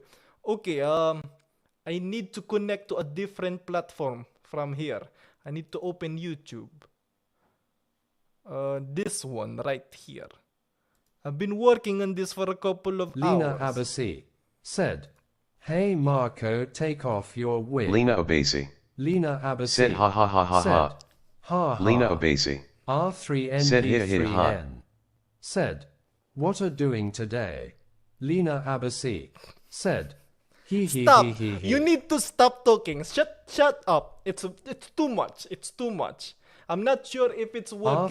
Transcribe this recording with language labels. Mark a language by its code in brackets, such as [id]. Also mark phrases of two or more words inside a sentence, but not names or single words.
[en] Okay, I need to connect to a different platform from here. I need to open YouTube. This one right here. I've been working on this for a couple of Lena hours. Abassi. Said. Hey Marko, take off your wig. Lena Obasi. Lena Abassi. Said ha ha ha ha Said. ha. Ha ha. Lena Obasi. R3NP3N. Said hit ha. Said. What are doing today? Lena Abassi. Said. Stop! He. You need to stop talking. Shut up. It's too much. It's too much. I'm not sure if it's working.